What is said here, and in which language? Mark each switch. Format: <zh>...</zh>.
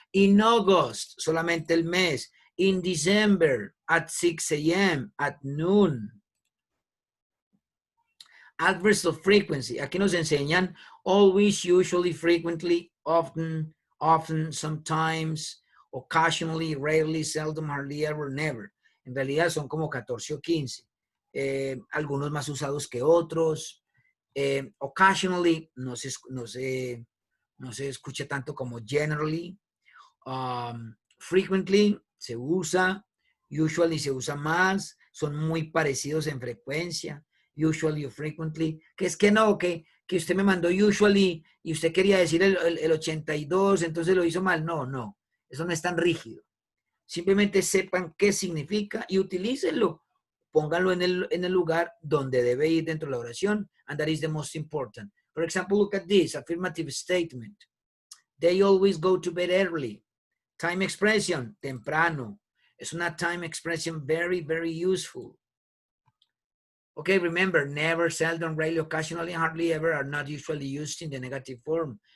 <en>In August,</en> <es>solamente el mes.</es> <en>In December, at 6 a.m., at noon.</en> <es>Adverbs of frequency. Aquí nos enseñan always, usually, frequently, often, sometimes, occasionally, rarely, seldom, hardly ever, never. En realidad son como 14 o 15. Algunos más usados que otros. Occasionally no se escucha tanto como generally. Frequently se usa. Usually se usa más. Son muy parecidos en frecuencia. Usually o frequently. Que es que no, que usted me mandó usually y usted quería decir el 82, entonces lo hizo mal. No. Eso no es tan rígido. Simplemente sepan qué significa y utilícenlo. Pónganlo en el lugar donde debe ir dentro de la oración.</es> <en>And that is the most important. For example, look at this affirmative statement. They always go to bed early. Time expression, temprano.</en> <es>Es una</es> <en>time expression very, very useful. Okay, remember, never, seldom, rarely, occasionally, hardly ever are not usually used in the negative form.</en>